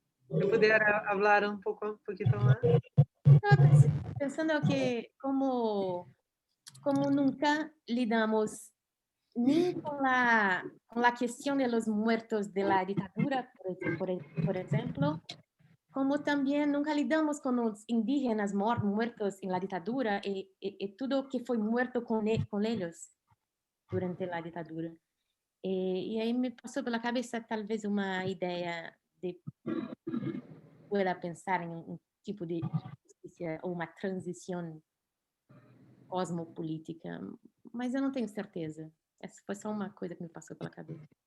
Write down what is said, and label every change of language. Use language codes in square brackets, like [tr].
[pt] Eu poderia falar um pouquinho mais? Estava pensando que como nunca lidamos [es] ni con la cuestión de los muertos de la dictadura, por ejemplo, como también nunca lidamos con los indígenas muertos en la dictadura y todo que fue muerto con ellos durante la dictadura. Y ahí me pasó por la cabeza tal vez una idea de pueda pensar en un tipo de justicia [pt] ou uma transição cosmopolítica, mas eu não tenho certeza. Essa foi só uma coisa que me passou pela cabeça.